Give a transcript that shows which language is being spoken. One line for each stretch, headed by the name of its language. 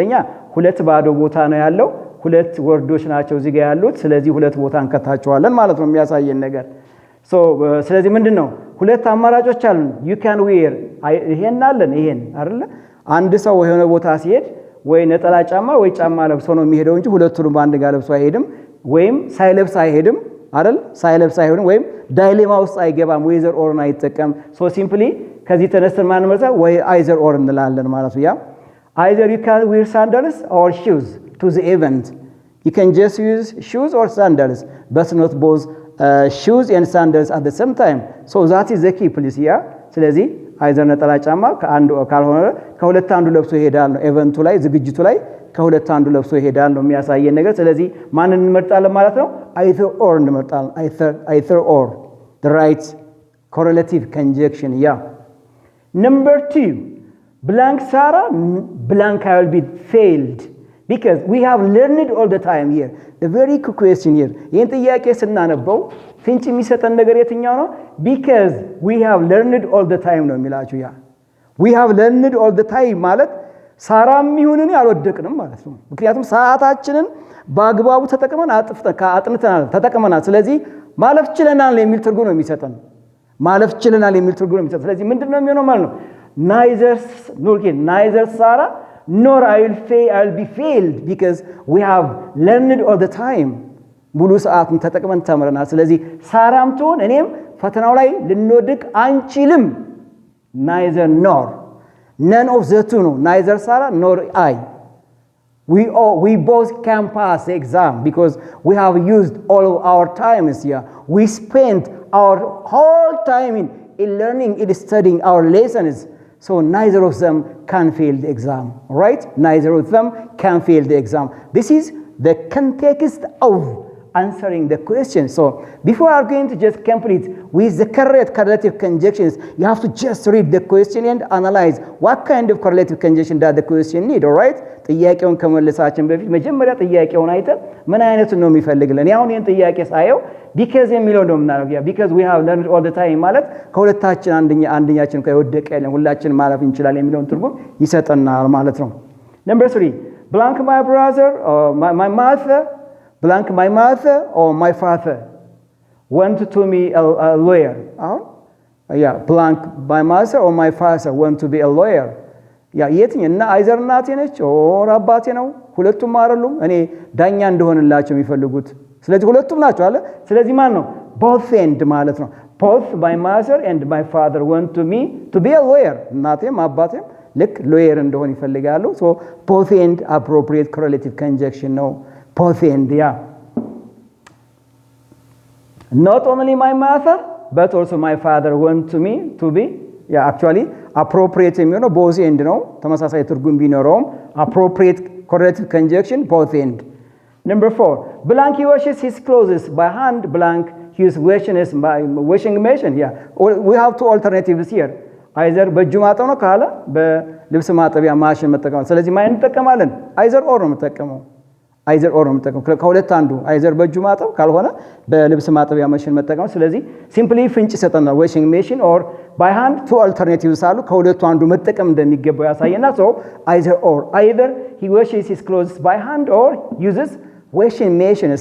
Amharic: አንደኛ ሁለት ባዶ ቦታ ነው ያለው፣ ሁለት ወርዶች ናቸው እዚህ ጋር ያሉት። ስለዚህ ሁለት ቦታ እንከታቸዋለን ማለት ነው የሚያሳየን ነገር። so ስለዚህ ምንድነው ሁለት አማራጮች አሉ።
English: you can wear
Amharic: ይሄን አለን ይሄን አይደለ? አንድ ሰው የሆነ ቦታ ሲሄድ ወይ ነጠላ ጫማ ወይ ጫማ ለብሶ ነው የሚሄደው እንጂ ሁለቱንም በአንድ ጋር ለብሶ አይሄድም። ወይም ሳይለብስ አይሄድም አይደል? ሳይለብስ አይሆንም ወይም ዳይሌማ ውስጥ አይገባም።
English: whether or
Amharic: አይጠቀም። so simply ከዚህ ተነስተን ማን መርሳ ወይ either or እንላለን ማለት ነው። ያ
English: either you can wear sandals or shoes to the event. You can just use shoes or sandals but not both shoes and sandals at the same time. So that is the key please. Yeah
Amharic: ስለዚህ አይዘር ነጠላ ጫማ ከአንዱ ካልሆነ ከሁለት አንዱ ለብሶ ይሄዳል ነው። ኢቨንቱ ላይ ዝግጅቱ ላይ ከሁለት አንዱ ለብሶ ይሄዳል ነው የሚያሳየን ነገር። ስለዚህ ማንን እንመርጣለን ማለት ነው?
English: either or
Amharic: እንመርጣለን።
English: either or the right correlative conjunction. Yeah. Number 2, blank Sarah, blank I will be failed because we have learned all the time here. The very quick question here.
Amharic: ይህን ጥያቄ ስናነበው ፍንጭ የሚሰጠን ነገር የትኛው ነው?
English: because we have learned all the time
Amharic: ነው የሚላችሁ። ያ
English: we have learned all the time
Amharic: ማለት ሳራም ይሁንን ያልወደቅንም ማለት ነው። ምክንያቱም ሰዓታችንን በአግባቡ ተጠቅመን አጥንተናል፣ ተጠቅመናል። ስለዚህ ማለፍ ችለናል የሚል ትርጉም ነው የሚሰጠን። ማለፍ ችለናል የሚል ትርጉም ነው የሚሰጠን። ስለዚህ ምንድነው የሚሆነው ማለት ነው?
English: neither Sarah nor I will be failed because we have learned all the time.
Amharic: ሙሉ ሰዓቱን ተጠቅመን ተምረናል። ስለዚህ ሳራም ትሆን እኔም ፈተናው ላይ ልንወድቅ አንችልም። neither nor none of the two ነው።
English: neither Sarah nor I. We both can pass the exam because we have used all of our time here. We spent our whole time in learning, in studying our lessons. So neither of them can fail the exam, right? Neither of them can fail the exam. This is the context of answering the question. So before I'm going to just complete with the correct correlative conjunctions, you have to just read the question and analyze what kind of correlative conjunction does the question need, all right?
Amharic: ጥያቄውን ከመለሳችን በፊት መጀመሪያ ጥያቄውን አይተን ምን አይነት ነው የሚፈልግልን? ያው እኔን ጥያቄ ሳየው because የሚለው ነው የምናደርገው።
English: because we have learned all the time
Amharic: ማለት ከሁለታችን አንደኛችን ከወደቀ የለም ሁላችን ማለፍ እንችላለን የሚለውን ትርጉም ይሰጠናል ማለት ነው።
English: Number 3, blank my brother or my mother, blank my mother or my father went to me a lawyer. blank my mother or my father went to be a lawyer.
Amharic: የትኛው እና አይዘር እናቴ ነች ኦር አባቴ ነው? ሁለቱም አይደሉም። እኔ ዳኛ እንደሆንላቸው የሚፈልጉት ስለዚህ ሁለቱም ናቸው አለ። ስለዚህ ማን ነው?
English: both and
Amharic: ማለት ነው።
English: both my mother and my father went to me to be a lawyer.
Amharic: እናቴም አባቴም ልክ ሎየር እንደሆን ይፈልጋሉ። so
English: both and appropriate correlative conjunction ነው። both and not only my mother but also my father went to me to be actually appropriate
Amharic: የሚሆነው both and ነው። ተመሳሳይ ትርጉም ቢኖረውም appropriate correlative conjunction both and.
English: Number 4, blank he washes his clothes by hand, blank he is washing machine. We have two alternatives here.
Amharic: either በእጁ ማጠብ ነው ካለ በልብስ ማጠቢያ ማሽን መጠቀም። ስለዚህ ማን እንጠቀማለን? either or ነው የምጠቀመው። either or ነው የምጠቀመው። ከሁለት አንዱ either በእጁ ማጠብ ካልሆነ በልብስ ማጠቢያ ማሽን መጠቀም። ስለዚህ simply ፍንጭ ይሰጠናል። washing machine or by hand, two alternatives አሉ። ከሁለቱ አንዱ መጠቀም እንደሚገባው ያሳየና
English: so either he washes his clothes by hand or uses washing machine.